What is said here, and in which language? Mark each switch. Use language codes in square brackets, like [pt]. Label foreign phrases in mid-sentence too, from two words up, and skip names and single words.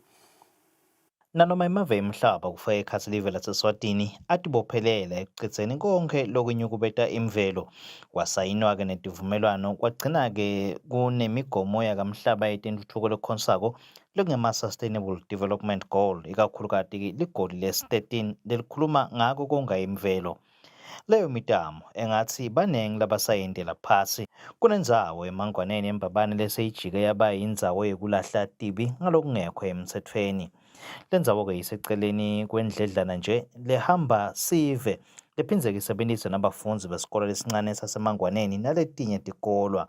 [ss] Nanoma imave emhlaba kufaka ekhatsi live laseswatini atibophelele ekucedzeni konke lokunyukubeta imvelo kwasayinwa-ke netivumelwano kwagcina-ke kunemigomo yakamhlaba yetentfutfuko lekhonsako lokungema- [en] Sustainable Development Goal [ss] ikakhulukati ligoli lesi-13 lelikhuluma ngako konga imvelo. Leyo mitamo engathi baningi labasayendela phasi kunendzawo emangwaneni embabane leseyijike yaba yindzawo yekulahla tibi ngalokungekho emthethweni. Lendzawo-ke iseceleni kwendledlana nje lehamba sive lephindze-ke isebentise nabafundzi besikolo lesincane sasemangwaneni naletinye tikolwa.